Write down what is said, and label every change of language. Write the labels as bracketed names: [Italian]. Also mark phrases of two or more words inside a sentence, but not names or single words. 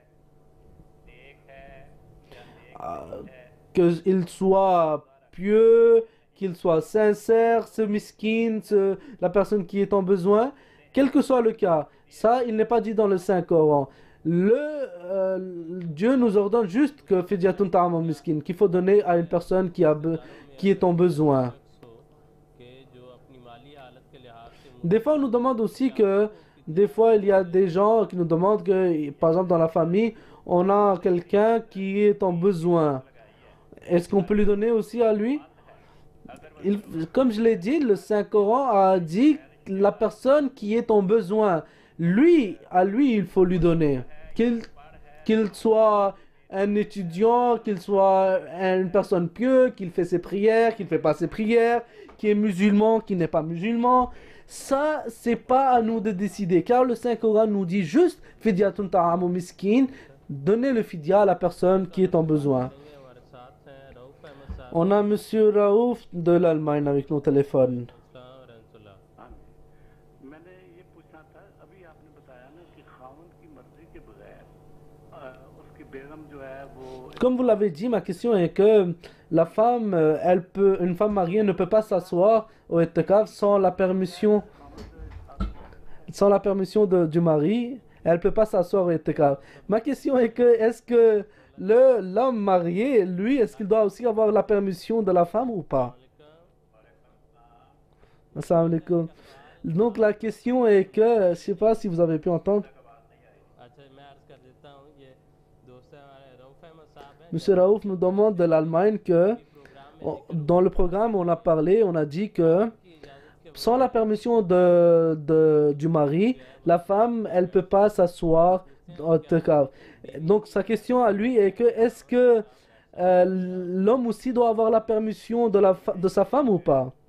[French] Qu'il soit pieux, qu'il soit sincère, ce miskin, la personne qui est en besoin, quel que soit le cas. Ça, il n'est pas dit dans le Saint-Coran. Dieu nous ordonne juste que [Arabic] فدية طعام مسكين, [French] qu'il faut donner à une personne qui est en besoin. [Urdu] کہ جو اپنی مالی حالت کے لحاظ سے [French] Des fois, on nous demande aussi que, des fois, il y a des gens qui nous demandent que, par exemple, dans la famille, on a quelqu'un qui est en besoin. Est-ce qu'on peut lui donner aussi à lui? Comme je l'ai dit, le Saint-Coran a dit la personne qui est en besoin. Lui, à lui, il faut lui donner. Qu'il soit un étudiant, qu'il soit une personne pieuse, qu'il fait ses prières, qu'il ne fait pas ses prières, qui est musulman, qui n'est pas musulman. Ça, c'est pas à nous de décider. Car le Saint-Coran nous dit juste [Arabic] فدية طعام مسكين, [French] donner le fidya à la personne qui est en besoin. [Urdu] ہمارے ساتھ ہیں رؤف احمد صاحب [French] On a Monsieur Raouf de l'Allemagne avec nos téléphones. [Arabic] سلام رحمة الله [Urdu] ہاں، میں نے یہ پوچھنا تھا، ابھی آپ نے بتایا نا کہ خاون کی مرضی کے بغیر اس کی بیگم جو ہے وہ [French] Comme vous l'avez dit, ma question est que la femme, une femme mariée ne peut pas s'asseoir au itikaf sans la permission du mari. Elle ne peut pas s'asseoir au itikaf. Ma question est que, est-ce que l'homme marié, lui, est-ce qu'il doit aussi avoir la permission de la femme ou pas? [Arabic] السلام عليكم. [French] Donc la question est que, je ne sais pas si vous avez pu entendre, [Urdu] اچھا میں عرض کر دیتا ہوں یہ دوست ہیں ہمارے رؤف احمد صاحب ہیں [French] Monsieur Raouf nous demande de l'Allemagne que, dans le programme, on a parlé, on a dit que sans la permission du mari, la femme, elle ne peut pas s'asseoir au itikaf. Donc sa question à lui est que est-ce que l'homme aussi doit avoir la permission de sa femme ou pas?